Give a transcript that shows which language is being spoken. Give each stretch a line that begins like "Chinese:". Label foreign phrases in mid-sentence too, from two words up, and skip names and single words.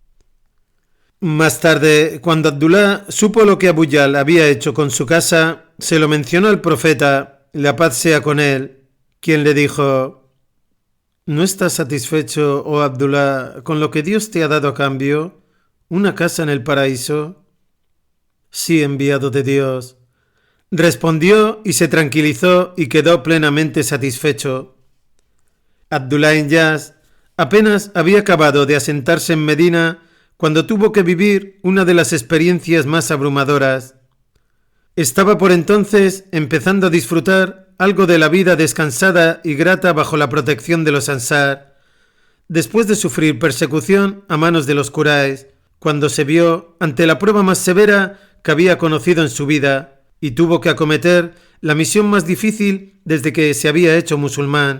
Spanish: Más tarde, cuando Abdullah supo lo que Abu Jahl había hecho con su casa, se lo mencionó al profeta, la paz sea con él, quien le dijo: «¿No estás satisfecho, oh Abdullah, con lo que Dios te ha dado a cambio? ¿Una casa en el paraíso?» «Sí, enviado de Dios», respondió y se tranquilizó y quedó plenamente satisfecho. Abdullah ibn Jahsh apenas había acabado de asentarse en Medina cuando tuvo que vivir una de las experiencias más abrumadoras. Estaba por entonces empezando a disfrutar algo de la vida descansada y grata bajo la protección de los Ansar, después de sufrir persecución a manos de los Quraysh, cuando se vio ante la prueba más severa que había conocido en su vida y tuvo que acometer la misión más difícil desde que se había hecho musulmán.